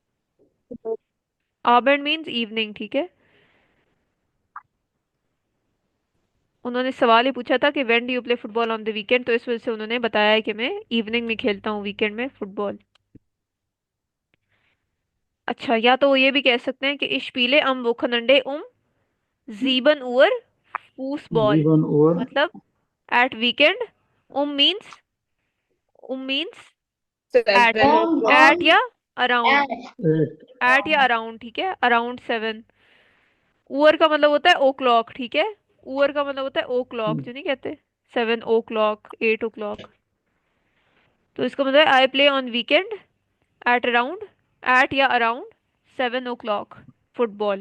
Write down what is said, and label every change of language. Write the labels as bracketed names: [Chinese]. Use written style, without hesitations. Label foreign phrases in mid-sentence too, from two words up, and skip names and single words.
[Hindi] आबेंड [English] means evening, [Hindi] ठीक है। उन्होंने सवाल ही पूछा था कि [English] when do you play football on the weekend, [Hindi] तो इस वजह से उन्होंने बताया है कि मैं इवनिंग में खेलता हूँ वीकेंड में फुटबॉल। अच्छा, या तो ये भी कह सकते हैं कि [German] ich spiele am Wochenende um 7 Uhr Fußball। [Hindi] जीवन और [English] मतलब at weekend. means means एट। 7 o'clock। एट on [Hindi] या अराउंड। [English] at एट [Hindi] एट या अराउंड, ठीक है, अराउंड 7। ऊअर का मतलब होता है ओ क्लॉक, ठीक है। ऊअर का मतलब होता है ओ क्लॉक, जो नहीं कहते [English] 7 o'clock 8 o'clock। [Hindi] तो इसका मतलब [English] I play on weekend at around, at या around 7 o'clock football.